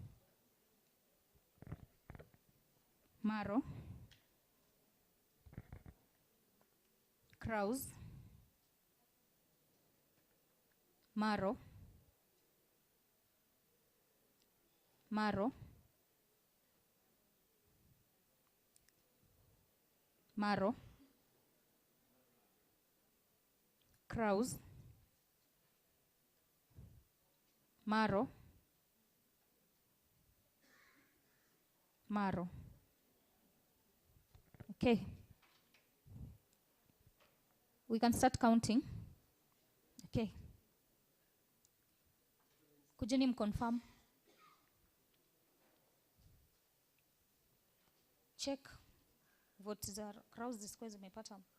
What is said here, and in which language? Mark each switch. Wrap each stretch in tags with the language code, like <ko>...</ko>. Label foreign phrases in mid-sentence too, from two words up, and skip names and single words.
<sw>Maro, Kraus, Maro, Maro, Maro, Kraus, Maro, Maro.</sw> <en>Okay. We can start counting.</en> <sw>Okay. Kujeni mconfirm. Check. Vote za Kraus zisikuwe zimepata.</sw>